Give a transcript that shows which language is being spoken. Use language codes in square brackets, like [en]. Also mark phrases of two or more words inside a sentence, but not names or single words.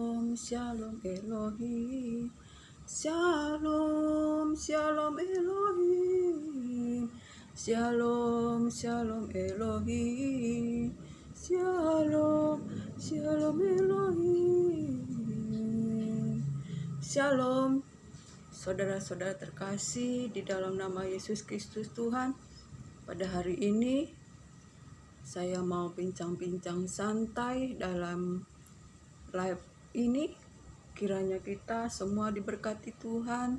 [he] שלום אלהים. שלום, שלום אלהים. שלום, שלום אלהים. שלום, שלום אלהים. Shalom, [id] saudara-saudara terkasih di dalam nama Yesus Kristus Tuhan. Pada hari ini saya mau bincang-bincang santai dalam live ini. Kiranya kita semua diberkati Tuhan.